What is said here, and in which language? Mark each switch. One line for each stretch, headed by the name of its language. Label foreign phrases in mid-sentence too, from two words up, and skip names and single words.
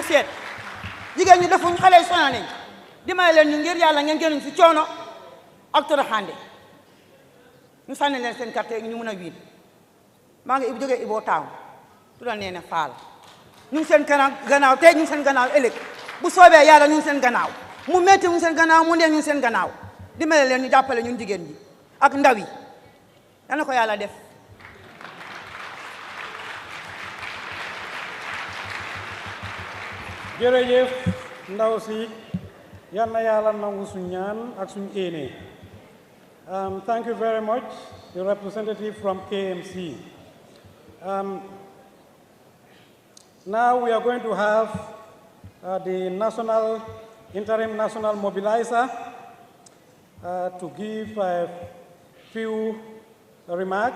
Wolof: seet jigéen ñi defuñ xale yi sona nañ dimbale leen ñu ngir yàlla ngeen génn si coono ak toroxaande ñu sànni leen seen carte ñu mën a wiin maa ngi jógee Ibo Town tudda nee ne Faal ñu ngi seen gannaaw tey ñu ngi seen gannaaw ëllëg bu soobee yàlla ñu ngi seen gannaaw mu métti ñu ngi seen gannaaw mu neex ñu ngi seen gannaaw dimbale leen ñu jàppale ñun jigéen ñi ak ndaw yi yal na ko yàlla def jërëjëf ndaw si yal na yàlla nangu suñ ñaan ak suñ éene.
English: Thank you very much, the representative from KMC. Now we are going to have the interim national mobilizer to give a few remarks.